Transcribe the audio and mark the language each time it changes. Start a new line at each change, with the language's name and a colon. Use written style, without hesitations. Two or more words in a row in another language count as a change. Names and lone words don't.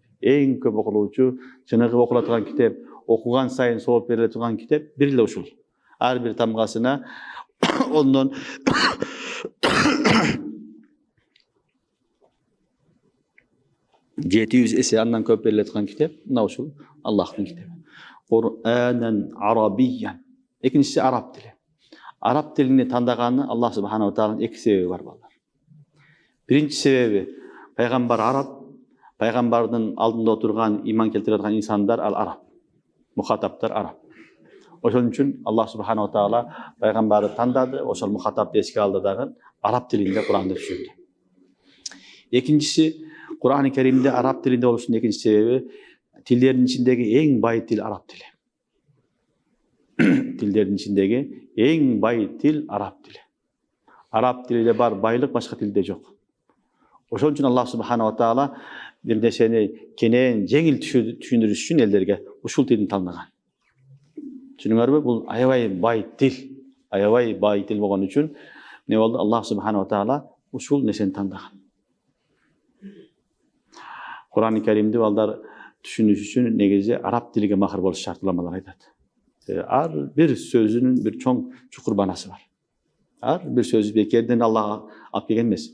Kyrgyz: Эң көп окулуучу, чыныгып окула турган китеп, окуган сайын сооп бериле турган китеп бир эле ушул. Ар бир тамгасына ондон 700 эсе андан көп бериле турган китеп, мына ушул Аллахтын китеби.
Arabic: قرآنا عربيا.
Kyrgyz: Экинчиси араб тили. Араб тилини тандаганы Аллах
Arabic: سبحانه وتعالى
Kyrgyz: эки себеби бар балдар. Биринчи себеби пайгамбар араб, пайгамбардын алдында отурган иман келтире турган инсандар ал араб. Мухатаптар араб. Ошон үчүн Аллах
Arabic: سبحانه وتعالى
Kyrgyz: пайгамбарды тандады, ошол мухатапты эске алды дагы араб тилинде Куранды түшүрдү. Экинчиси Кур'ан-ы Каримде араб тилинде болушунун экинчи себеби тилдердин ичиндеги эң бай тил араб тили. Тилдердин ичиндеги эң бай тил араб тили. Араб тилинде бар байлык башка тилде жок. Ошон үчүн Аллах
Arabic: سبحانه وتعالى
Kyrgyz: бир нерсени кенен жеңил түшүндүрүш үчүн элдерге ушул тилди тандаган. Түшүнүңөрбү? Бул аябай бай тил. Аябай бай тил болгон үчүн не болду? Аллах
Arabic: سبحانه وتعالى
Kyrgyz: ушул нерсени тандаган. Кур'ан-ы Каримди балдар түшүнүш үчүн негизи араб тилиге махыр болуш шарт уламалар айтат. Ар бир сөзүнүн бир чоң чукур манасы бар. Ар бир сөз бекерден Аллах алып келген эмес.